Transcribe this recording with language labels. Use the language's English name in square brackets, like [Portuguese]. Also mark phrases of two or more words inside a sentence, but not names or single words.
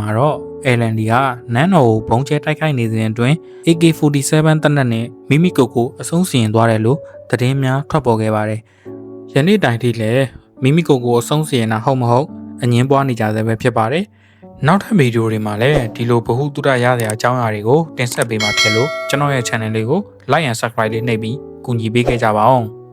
[Burmese] မှာတော့အယ်လန်ဒီကနန်းတော်ကိုဘုံကျဲတိုက်ခိုက်နေစဉ်အတွင်း AK47 တပ်နက်နဲ့မိမိကိုယ်ကိုအဆုံးစီရင်သွားတယ်လို့သတင်းများထွက်ပေါ်ခဲ့ပါတယ်။ယနေ့တိုင်ထိလည်းမိမိကိုယ်ကိုအဆုံးစီရင်တာဟုတ်မဟုတ်အငင်းပွားနေကြဆဲပဲဖြစ်ပါတယ်။နောက်ထပ်ဗီဒီယိုတွေမှာလည်းဒီလိုဗဟုသုတရစရာအကြောင်းအရာတွေကိုတင်ဆက်ပေးမှာဖြစ်လို့ကျွန်တော်ရဲ့ channel လေးကို [English] like and subscribe [Burmese] လေးနှိပ်ပြီးကူညီပေးခဲ့ကြပါအောင်။